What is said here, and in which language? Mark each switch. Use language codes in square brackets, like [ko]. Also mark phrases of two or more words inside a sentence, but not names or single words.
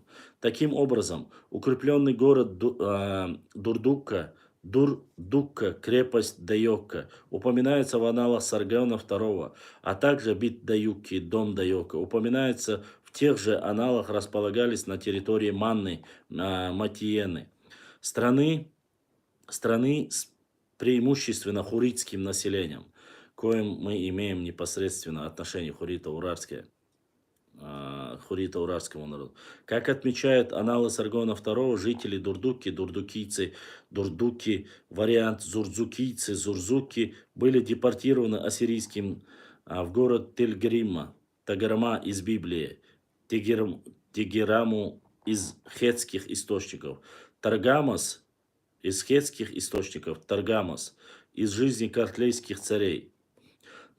[ru] Таким образом, укрепленный город Дурдукка, крепость Дайокка, упоминается в аналах Саргона II, а также Бит-Даюкки, дом Дайока, упоминается в тех же аналах, располагались на территории Манны, Матиены, страны с преимущественно хуритским населением, к коим мы имеем непосредственно отношение хурита-урарскому народу. Как отмечают аналы Саргона II, жители Дурдуки, дурдукийцы, дурдуки, вариант зурзукийцы, зурзуки, были депортированы ассирийским в город Тагарма из Библии, Тегераму из хетских источников, Таргамас из хетских источников, Таргамас из жизни картлейских царей.